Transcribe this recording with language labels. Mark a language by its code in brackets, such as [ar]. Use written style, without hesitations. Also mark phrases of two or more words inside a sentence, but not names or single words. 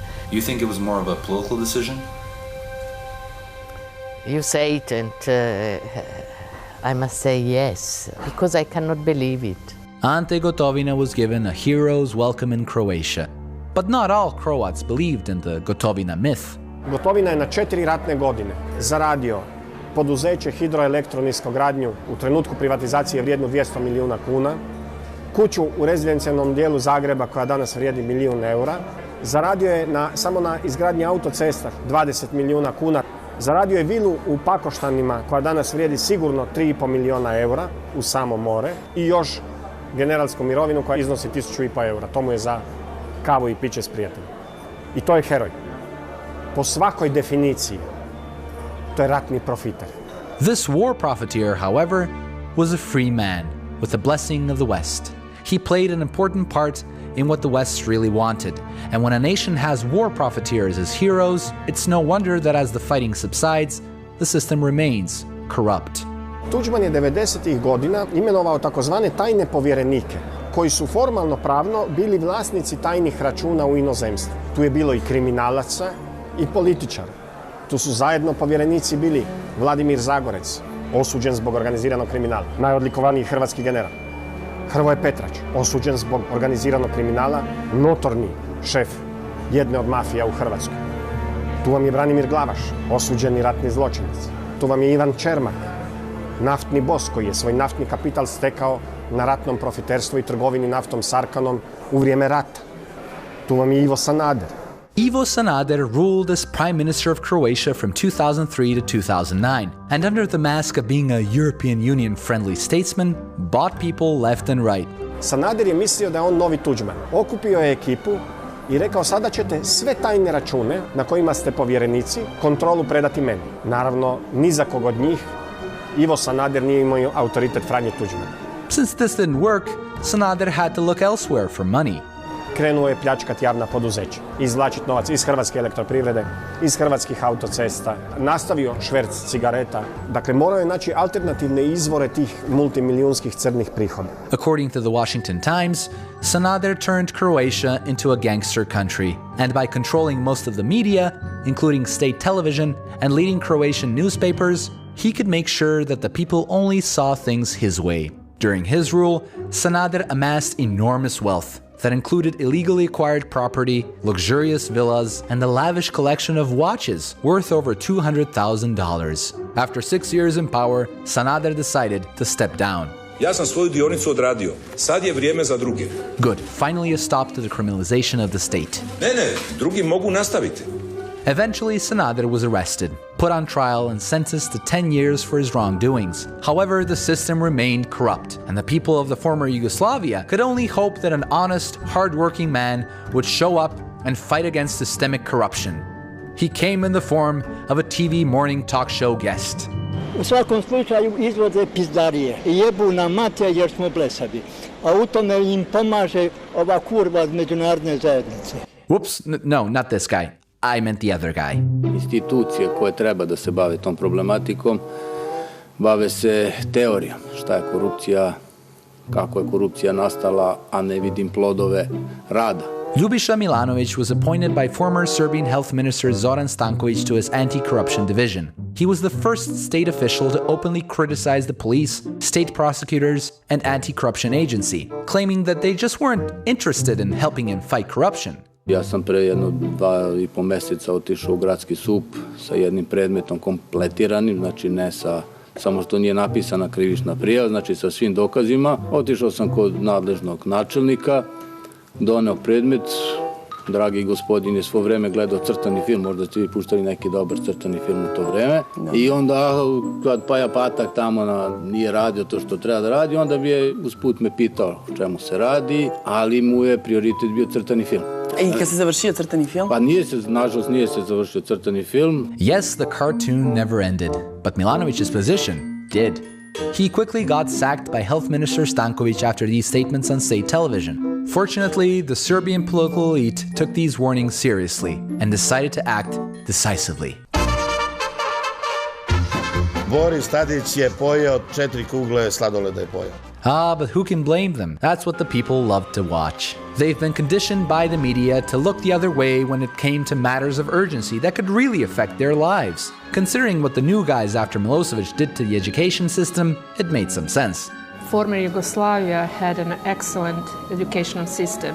[en] You think it was more of a political decision? You say it, and I must say yes, because I cannot believe it. Ante Gotovina was given a hero's welcome in Croatia. But not all Croats believed in the Gotovina myth. [hr] Gotovina je na 4 ratne godine zaradio poduzeće hidroelektroniskogradnju u trenutku privatizacije vrijednu 200 milijuna kuna, kuću u rezidencijalnom dijelu Zagreba koja danas vrijedi €1 milijun, zaradio je samo na izgradnji autocesta 20 milijuna kuna, zaradio je vilu u Pakoštanima koja danas vrijedi sigurno €3,5 milijuna u samo more i još generalsku mirovinu koja iznosi €1.500. To mu je za kavu i piće s prijateljem. I to je heroj. Po svakoj definiciji, to je ratni profiter. [en] This war profiteer, however, was a free man, with the blessing of the West. He played an important part in what the West really wanted, and when a nation has war profiteers as heroes, it's no wonder that as the fighting subsides, the system remains corrupt. [hr] Tuđman je 90. godina imenovao takozvane tajne povjerenike, koji su formalno pravno bili vlasnici tajnih računa u inozemstvu. Tu je bilo i kriminalaca i političara. Tu su zajedno povjerenici bili Vladimir Zagorec, osuđen zbog organiziranog kriminala, najodlikovaniji hrvatski general. Hrvoje Petrać, osuđen zbog organiziranog kriminala, notorni šef jedne od mafija u Hrvatskoj. Tu vam je Branimir Glavaš, osuđeni ratni zločinac. Tu vam je Ivan Čermak, naftni bos koji je svoj naftni kapital stekao na ratnom profiterstvu i trgovini naftom s Arkanom u vrijeme rata. Tu vam je Ivo Sanader. [en] Ivo Sanader ruled as Prime Minister of Croatia from 2003 to 2009, and under the mask of being a European Union-friendly statesman, bought people left and right. [hr] Sanader je mislio da je on novi Tuđman. Okupio je ekipu i rekao sada ćete sve tajne račune na kojima ste povjerenici kontrolu predati meni. Naravno, ni za kog od njih Ivo Sanader nije imao autoritet Franje Tuđmana. [en] Since this didn't work, Sanader had to look elsewhere for money. [hr] Krenuo je pljačkati javna poduzeća, izvlačiti novac iz Hrvatske elektroprivrede, iz hrvatskih autocesta, nastavio šverc cigareta. Dakle, morao je naći alternativne izvore tih multimilijunskih crnih prihoda. [en] According to the Washington Times, Sanader turned Croatia into a gangster country, and by controlling most of the media, including state television and leading Croatian newspapers, he could make sure that the people only saw things his way. During his rule, Sanader amassed enormous wealth that included illegally acquired property, luxurious villas, and a lavish collection of watches worth over $200,000. After 6 years in power, Sanader decided to step down. [hr] Ja sam svoju dionicu odradio. Sad je vrijeme za druge. [en] Good. Finally a stop to the criminalization of the state. [hr] Ne, drugi mogu nastaviti. [en] Eventually, Sanader was arrested, put on trial, and sentenced to 10 years for his wrongdoings. However, the system remained corrupt, and the people of the former Yugoslavia could only hope that an honest, hard-working man would show up and fight against systemic corruption. He came in the form of a TV morning talk show guest. [hr] U svakom slučaju izvode pizdarije. Jebu na mate jer smo blesavi. A u tome im pomaže ova kurva od međunarodne zajednice. [en] Whoops, no, not this guy. I meant the other guy. [sr] Institucije koje treba da se bave tom problematikom bave se teorijom. Šta je korupcija, kako je korupcija nastala, a ne vidim plodove rada. [en] Ljubiša Milanović was appointed by former Serbian Health Minister Zoran Stanković to his anti-corruption division. He was the first state official to openly criticize the police, state prosecutors, and anti-corruption agency, claiming that they just weren't interested in helping him fight corruption. [sr] Ja sam pre jedno 2,5 meseca otišao u gradski SUP sa jednim predmetom kompletiranim, znači ne samo što nije napisana krivična prijava, znači sa svim dokazima. Otišao sam kod nadležnog načelnika, doneo predmet. Dragi gospodin je svo vreme gledao crtani film, možda ste vi puštali neki dobar crtani film u to vreme. I onda, kad Paja Patak tamo nije radio to što treba da radi, onda bi je usput me pitao o čemu se radi, ali mu je prioritet bio crtani film. I kad se završio crtani film? Pa nažalost nije se završio crtani film. [en] Yes, the cartoon never ended, but Milanović's position did. He quickly got sacked by Health Minister Stanković after these statements on state television. Fortunately, the Serbian political elite took these warnings seriously and decided to act decisively. [sr] Boris Tadić je pojeo 4 kugle sladoleda je pojeo. [en] Ah, but who can blame them? That's what the people love to watch. They've been conditioned by the media to look the other way when it came to matters of urgency that could really affect their lives. Considering what the new guys after Milosevic did to the education system, it made some sense. Former Yugoslavia had an excellent educational system.